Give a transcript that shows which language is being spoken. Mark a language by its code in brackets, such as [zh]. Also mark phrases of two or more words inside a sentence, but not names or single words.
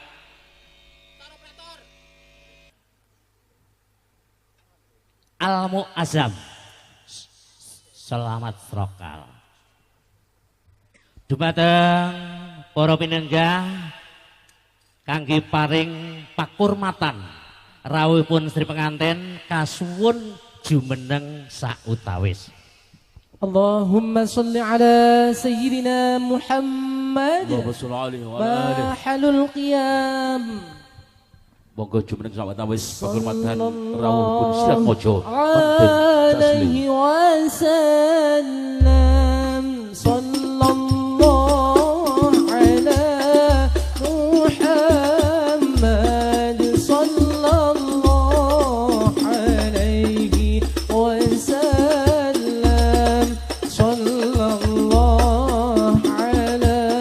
[jv] Al Muazzam selamat rokal. Dumateng para pinenggah kangge paring pakurmatan rawuhipun Sri penganten kasuwun jumeneng sautawis. [ar] اللهم صل على سيدنا محمد اللهم صل عليه وعلى آله. محل القيام [jv] Monggo jumeneng sautawis pakurmatan rawuhipun Sirat Mojo wonten [ar] عليه وسلم صلى الله على محمد صلى الله عليه وسلم صلى الله على